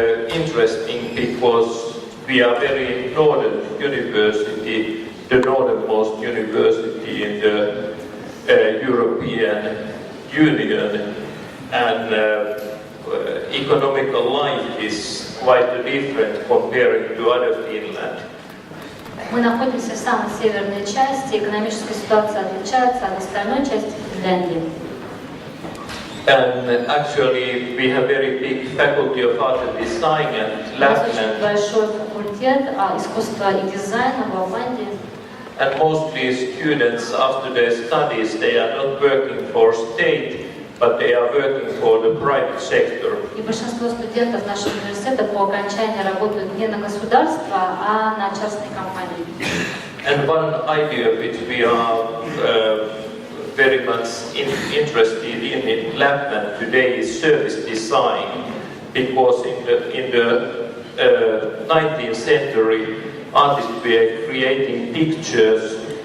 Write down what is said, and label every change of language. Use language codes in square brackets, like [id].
[en] interesting, because we are very northern university, the northernmost university in the European Union, and economical life is quite different comparing to other Finland. [ru] Мы находимся в самой северной части, экономическая ситуация отличается от остальной части Финляндии. [en] And actually we have very big faculty of art and design at Lapland. [ru] Большой факультет искусства и дизайна в Лапландии. [en] And mostly students after their studies, they are not working for state, but they are working for the private sector. [ru] И большинство студентов нашего университета по окончании работают не на государство, а на частные компании. [en] And one idea which we are very much interested in Lapland today is service design, because in the 19th century artists were creating pictures.